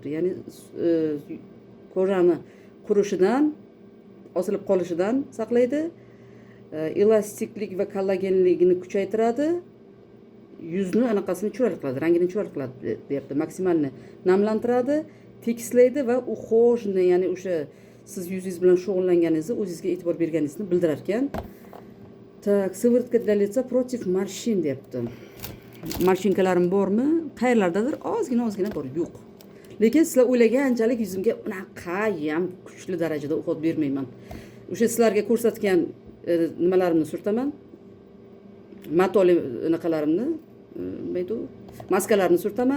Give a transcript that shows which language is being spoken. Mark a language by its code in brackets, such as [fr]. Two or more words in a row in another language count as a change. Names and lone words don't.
[uz] Ya'ni kojani qurishidan, osilib qolishidan saqlaydi, elastiklik va kollagenligini kuchaytiradi, yuzni anaqasini chiroyli qiladi, rangini chiroyli qiladi deyapti. Maksimalni namlantiradi, tekislaydi va ухоженный, ya'ni o'sha siz yuzingiz bilan shug'ullanganingizni, o'zingizga e'tibor berganingizni bildirar ekan. [ru] Так, сыворотка для лица против морщин deyapti. [uz] Marshinkalarim bormi? Qayerlardadir ozgina bor, yo'q. Lekin sizlar o'ylaganchalik yuzimga unaqa ham kuchli darajada o'xot bermayman. O'sha sizlarga ko'rsatgan nimalarimni surtaman. Matoli anaqalarimni, nima maskalarni surtaman.